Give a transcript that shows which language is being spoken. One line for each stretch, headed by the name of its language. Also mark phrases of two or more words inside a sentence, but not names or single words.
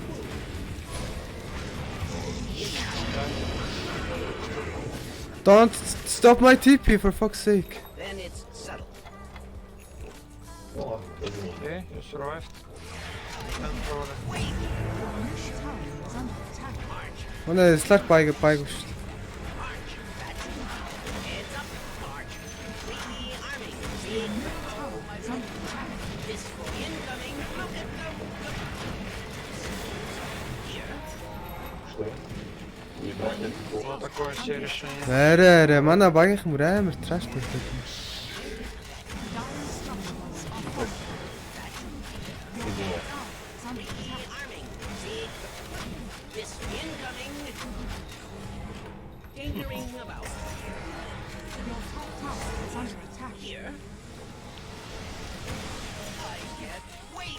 English: Don't stop my TP for fuck's sake. Then it's settled. Okay, you survived. And probably.
Mongolian: Манай slack байг шүү дээ.
English: Heads up. March. Rearming. This for incoming. Look at them.
Russian: Вот такое себе решение.
Mongolian: Арай, манай багийнх мөр амар траш болдог.
English: Rearming. This incoming. Tinkering about. Here. I can't wait.